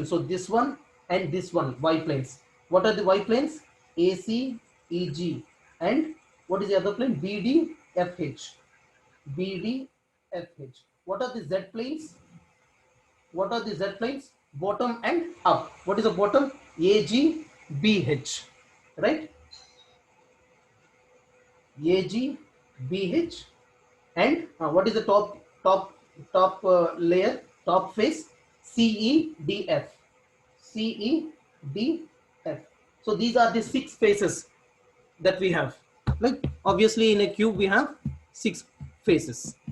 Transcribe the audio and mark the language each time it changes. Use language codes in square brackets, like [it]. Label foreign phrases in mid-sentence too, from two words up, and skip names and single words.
[en] So this one and this one, y planes. What are the y planes? AC, EG, and what is the other plane? BD, FH. BD, FH. What are the z planes? What are the z planes? Bottom and up. What is the bottom? AG, BH. Right? AG, BH, and what is the top layer, top face? CEDF. CEDF. So these are the 6 faces that we have. Like obviously in a cube we have 6 faces.